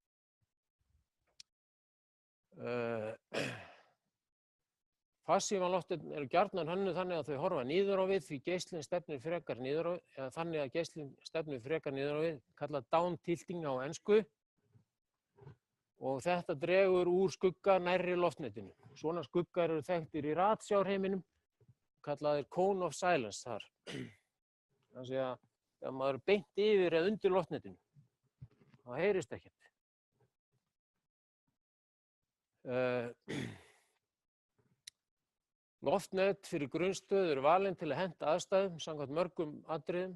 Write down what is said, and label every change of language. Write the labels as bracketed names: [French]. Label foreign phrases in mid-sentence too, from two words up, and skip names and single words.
[Icelandic] Farsímaloftnet eru gjarnan hönnuð þannig að þau horfa niður á við því geislinn stefnir frekar niður á við, eða þannig að geislinn stefnir frekar niður á við, kallað [English] down tilting [Icelandic] á ensku. Og þetta dregur úr skugga nærri loftnetinu. Svona skuggar eru þekktir í ratsjárheiminum, kallaðir [English] cone of silence [Icelandic] þar. Þannig að ef maður er beint yfir eða undir loftnetinu, þá heyrist ekkert. Loftnet fyrir grunnstöð eru valin til að henta aðstæðum samkvæmt mörgum atriðum.